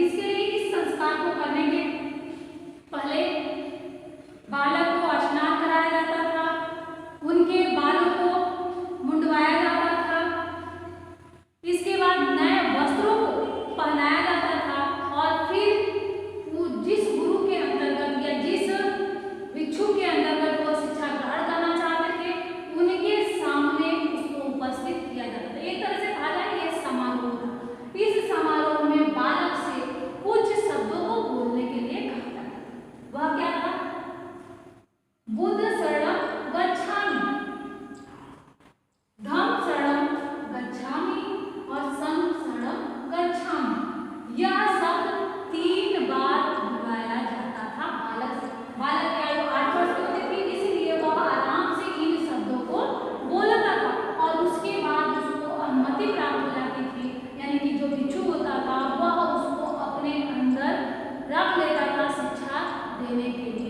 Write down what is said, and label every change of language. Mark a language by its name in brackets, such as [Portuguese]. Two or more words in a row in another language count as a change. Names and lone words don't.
[Hindi] इसके लिए इस संस्कार को करने के पहले बालक को स्नान कराया जाता था, उनके बालों को मुंडवाया जाता था, इसके बाद नए वस्त्रों को पहनाया जाता था और फिर जिस गुरु के अंतर्गत या जिस भिक्षु के अंतर्गत वो शिक्षा ग्रहण करना चाहते थे उनके सामने उसको उपस्थित किया जाता था। एक तरह से कहा जाए यह समारोह था। इस समारोह में बालक से कुछ शब्दों को बोलने के लिए कहा जाता था। वह क्या था? [Pali] बुद्ध शरणं गच्छामि, धम्म शरणं गच्छामि और संघ शरणं गच्छामि। [Hindi] यह शब्द 3 बार बुलाया जाता था बालक से। बालक की आयु 8 वर्ष की होती थी, इसलिए वह आराम से इन शब्दों को बोलता था और उसके बाद उसको अनुमति प्राप्त हो जाती थी, यानी कि जो भिक्षु होता था वह उसको अपने अंदर रख लेता था शिक्षा देने के लिए।